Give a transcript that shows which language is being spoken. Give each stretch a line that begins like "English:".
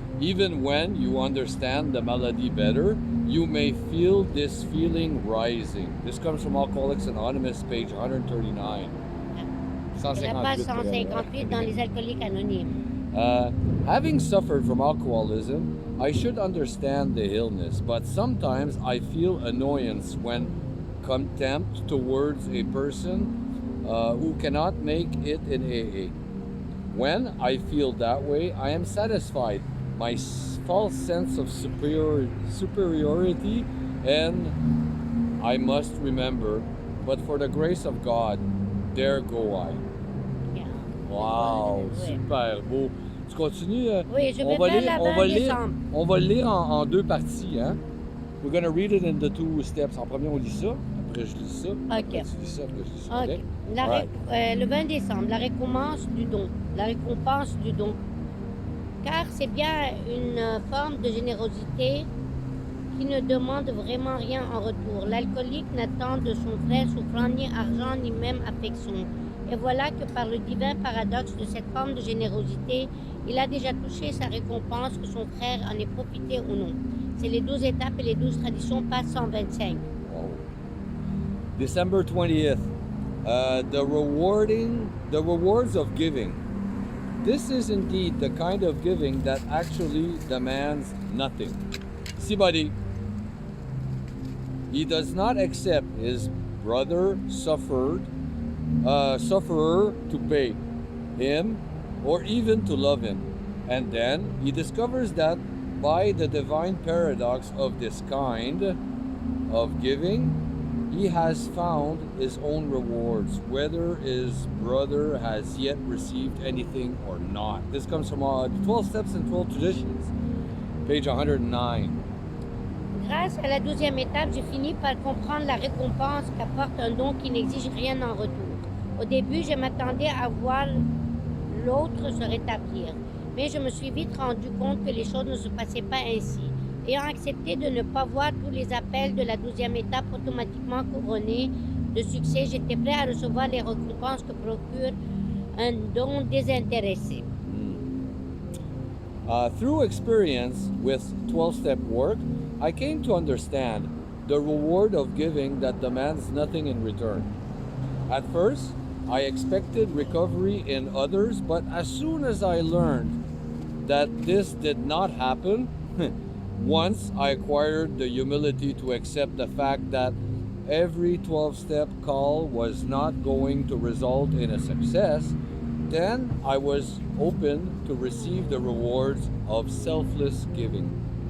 English: Even when you understand the malady better, you may feel this feeling rising. This comes from Alcoholics Anonymous, page 139.
French: C'est la page 158 dans les alcooliques anonymes.
English: Having suffered from alcoholism, I should understand the illness, but sometimes I feel annoyance when contempt towards a person who cannot make it in AA. When I feel that way, I am satisfied. My false sense of superiority, and I must remember, but for the grace of God, there go I.
French: Wow, super beau. Tu continues? Oui, je vais faire la 20 décembre. On va le lire en deux parties. Hein?
English: We're going to read it in the two steps.
French: En premier, on lit ça. Après, je lis ça. Après, tu lis ça. Après, je lis ça.
English: Okay.
French: Le 20 décembre, la récompense du don. La récompense du don. Car c'est bien une forme de générosité qui ne demande vraiment rien en retour. L'alcoolique n'attend de son frère souffrant ni argent ni même affection. Et voilà que par le divin paradoxe de cette forme de générosité, il a déjà touché sa récompense, que son frère en ait profité ou non. C'est les 12 étapes et les 12 traditions, page 125. Wow.
English: December 20th, the rewards of giving. This is indeed the kind of giving that actually demands nothing. See, buddy, he does not accept his brother sufferer to pay him or even to love him. And then he discovers that by the divine paradox of this kind of giving, he has found his own rewards, whether his brother has yet received anything or not. This comes from 12 Steps and 12 Traditions, page 109.
French: Grâce à la 12e étape, j'ai fini par comprendre la récompense qu'apporte un don qui n'exige rien en retour. Au début, je m'attendais à voir l'autre se rétablir, mais je me suis vite rendu compte que les choses ne se passaient pas ainsi. Ayant accepté de ne pas voir tous les appels de la 12e étape automatiquement couronnés de succès, j'étais prêt à recevoir les récompenses que procure un don désintéressé.
English: Through experience with 12-step work, I came to understand the reward of giving that demands nothing in return. At first, I expected recovery in others, but as soon as I learned that this did not happen, once I acquired the humility to accept the fact that every 12-step call was not going to result in a success, then I was open to receive the rewards of selfless giving.